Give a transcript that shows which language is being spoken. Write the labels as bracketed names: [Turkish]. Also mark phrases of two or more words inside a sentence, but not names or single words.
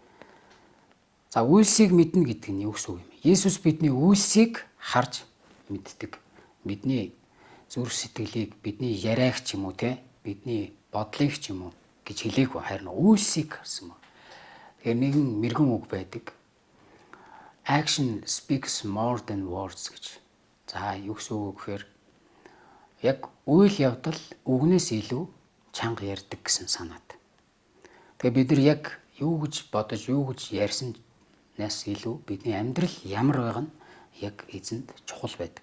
[Mongolian] За, үйлсийг мэднэ гэдэг нь юу гэсэн үг юм? Есүс бидний үйлсийг харж мэддэг. Бидний зүрх сэтгэлийг, бидний яриаг ч юм уу, бидний бодлыг ч юм уу гэж хэлээгүй, харин үйлсийг харсан байна. Тэгэхээр нэгэн мэргэн үг байдаг. [English] Action speaks more than words гэж. [Mongolian] За, юу гэсэн үг гэхээр яг үйл явдал үгнээс илүү чанга ярьдаг гэсэн санаад. Тэгээ бид нар яг юу гэж бодож, юу гэж ярьснаас илүү бидний амьдрал ямар байгаа нь яг эзэнд чухал байдаг.